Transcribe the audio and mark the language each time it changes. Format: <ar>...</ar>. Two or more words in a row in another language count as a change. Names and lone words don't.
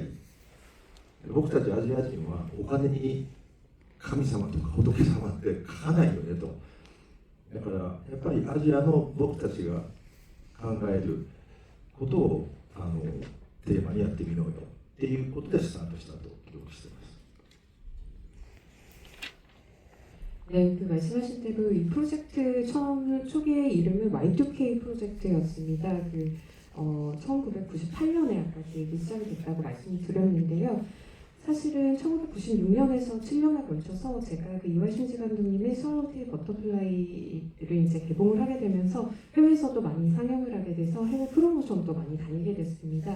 <ja>僕たちアジア人はお金に神様とか仏様って書かないよねと。だからやっぱりアジアの僕たちが考えることをテーマにやってみようよっていうことでスタートしたと記録しています。</ja> <ko>네, 말씀하신 대로 이 프로젝트 초기의 이름은 Y2K 프로젝트였습니다. 1998년에 아까 얘기 시작이 됐다고 말씀드렸는데요. 사실은 1996년에서 7년에 걸쳐서 제가 그 이왈 신지 감독님의 스왈로우 버터플라이를 이제 개봉을 하게 되면서 해외에서도 많이 상영을 하게 돼서 해외 프로모션도 많이 다니게 됐습니다.</ko>